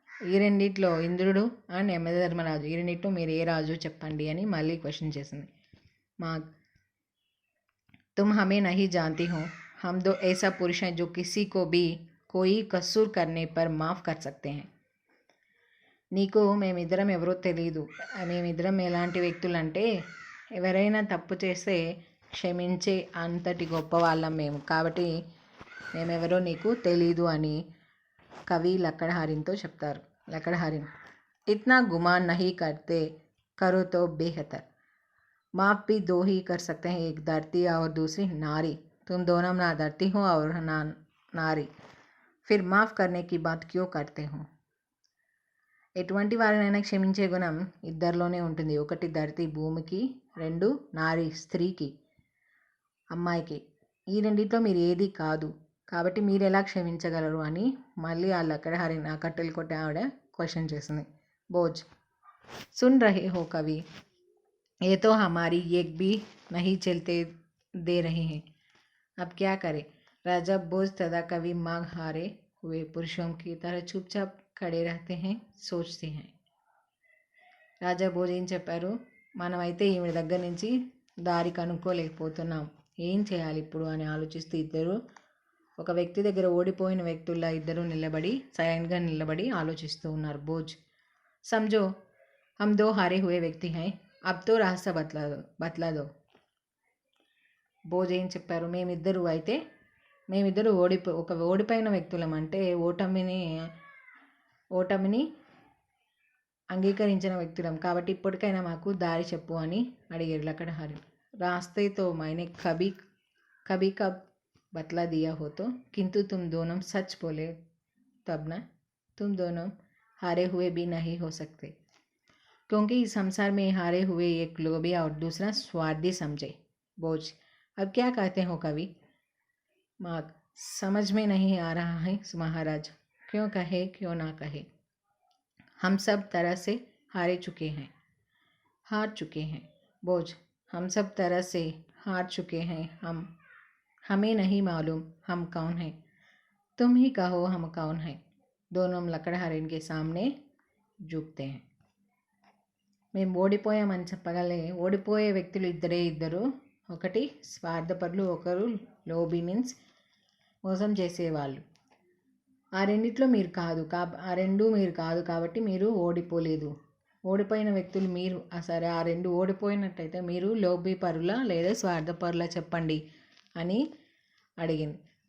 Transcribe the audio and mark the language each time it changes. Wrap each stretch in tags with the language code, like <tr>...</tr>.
<te>ఈ రెండిట్లో ఇంద్రుడు అండ్ యమధర్మరాజు, ఈ రెండిట్లో మీరు ఏ రాజు చెప్పండి అని మళ్ళీ క్వశ్చన్ చేసింది.</te> <hi>మాగ్, तुम हमें नहीं जानती हो, हम दो ऐसा पुरुष हैं जो किसी को भी कोई कसूर करने पर माफ़ कर सकते हैं.</hi> <te>నీకు మేమిద్దరం ఎవరో తెలియదు, మేమిద్దరం ఎలాంటి వ్యక్తులంటే ఎవరైనా తప్పు చేస్తే క్షమించే అంతటి గొప్ప వాళ్ళం మేము, కాబట్టి మేమెవరో నీకు తెలీదు అని కవి లకड़हारिनతో చెప్తారు.</te> <hi>लकड़हारिन, इतना गुमान नहीं करते, करो तो बेहतर, माफ़ भी दो ही कर सकते हैं, एक धरती और दूसरी नारी, तुम दोनों ना धरती हो और ना नारी, फिर माफ़ करने की बात क्यों करते हो?</hi> <te>ఎటువంటి వారినైనా క్షమించే గుణం ఇద్దరిలోనే ఉంటుంది. ఒకటి ధరతి భూమికి, 2 నారి స్త్రీకి, అమ్మాయికి. ఈ రెండిట్లో మీరు ఏది కాదు. కాబట్టి మీరు ఎలా క్షమించగలరు అని మళ్ళీ ఆ లక్కడహరిని ఆ కట్టెలు కొట్టే ఆవిడ క్వశ్చన్ చేసింది.</te> <hi>बोझ सुन रहे हो कवि, ये तो हमारी एक भी नहीं चलते दे रहे हैं, अब क्या करें? राजा बोझ तथा कवि मांग हारे हुए पुरुषों की तरह चुपचाप खड़े रहते हैं, सोचते हैं.</hi> <te>రాజా భోజ్ ఏం చెప్పారు, మనమైతే ఈవిడ దగ్గర నుంచి దారి కనుక్కోలేకపోతున్నాం, ఏం చేయాలి ఇప్పుడు అని ఆలోచిస్తూ ఇద్దరు ఒక వ్యక్తి దగ్గర ఓడిపోయిన వ్యక్తుల్లా ఇద్దరు సైలెంట్గా నిలబడి ఆలోచిస్తూ ఉన్నారు.</te> <hi>భోజ్ समझो हम 2 हारे हुए व्यक्ति हैं, अब तो रास्ता बतला दो.</hi> <te>భోజ్ ఏం చెప్పారు, మేమిద్దరు ఓడిపోయిన వ్యక్తులం, అంటే ఓటమిని అంగీకరించిన వ్యక్తులం, కాబట్టి ఇప్పటికైనా మాకు దారి చెప్పు అని అడిగారు లక్కడహరి.</te> <hi>రాస్తే తో మైనే కభీ కబ్ बतला दिया हो तो, किंतु तुम दोनों सच बोले तब ना, तुम दोनों हारे हुए भी नहीं हो सकते, क्योंकि इस संसार में हारे हुए एक लोभी और दूसरा स्वार्थी समझे. बोझ अब क्या कहते हो कवि? माग समझ में नहीं आ रहा है महाराज, क्यों कहे क्यों ना कहे, हम सब तरह से हार चुके हैं. बोझ हम सब तरह से हार चुके हैं, हमें नहीं मालूम हम कौन हैं, तुम ही कहो हम कौन हैं. दोनों लकड़हारिन के सामने झुकते हैं.</hi> <te>మేము ఓడిపోయామని చెప్పగలే ఓడిపోయే వ్యక్తులు ఇద్దరు, ఒకటి స్వార్థపరులు, ఒకరు లోబీ మీన్స్ మోసం చేసేవాళ్ళు. ఆ రెండిట్లో మీరు కాదు కాబట్టి మీరు ఓడిపోలేదు. ఓడిపోయిన వ్యక్తులు మీరు సరే, ఆ రెండు ఓడిపోయినట్టయితే మీరు లోబీ పరుల లేదా స్వార్థపరుల చెప్పండి అని అడిగింది.</te>